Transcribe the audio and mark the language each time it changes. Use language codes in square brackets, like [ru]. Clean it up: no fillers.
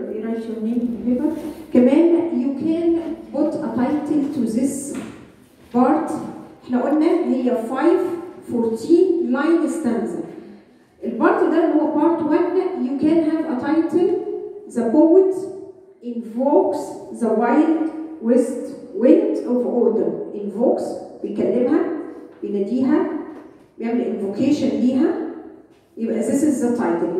[en] Write your name in the paper. [ar] كمان [en] you can put a title to this part. [ar] احنا قلنا هي 5-14 line stanza. [en] البارت [ar] ده اللي هو [en] part 1 you can have a title the poet invokes the wild west wind of autumn. invokes [ar] بيكلمها بيناديها بيعمل [en] invocation [ar] ليها يبقى [en] this is the title.